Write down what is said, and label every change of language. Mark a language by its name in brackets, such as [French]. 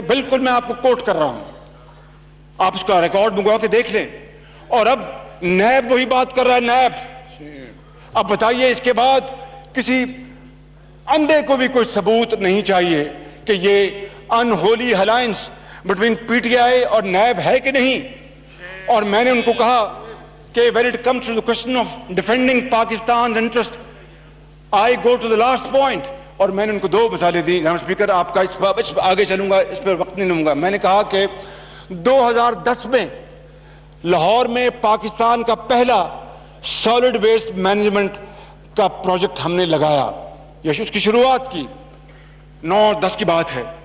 [Urdu] بالکل میں آپ کو کوٹ کر رہا ہوں, آپ اس کا ریکارڈ منگوا کے دیکھ لیں. اور اب نیب وہی بات کر رہا ہے, نیب. اب بتائیے اس کے بعد کسی اندھے کو بھی کوئی ثبوت نہیں چاہیے کہ یہ [English] unholy alliance between [Urdu] P T I اور نیب ہے کہ نہیں. اور میں نے ان کو کہا کہ [English] when it comes to the question of defending Pakistan's interest, I go to the last point. [Urdu] اور میں نے ان کو 2 مثالیں دی. جناب اسپیکر, آپ کا اس آگے چلوں گا, اس پر وقت نہیں لوں گا. میں نے کہا کہ 2010 میں لاہور میں پاکستان کا پہلا سالڈ ویسٹ مینجمنٹ کا پروجیکٹ ہم نے لگایا, اس کی شروعات کی. 9-10 کی بات ہے.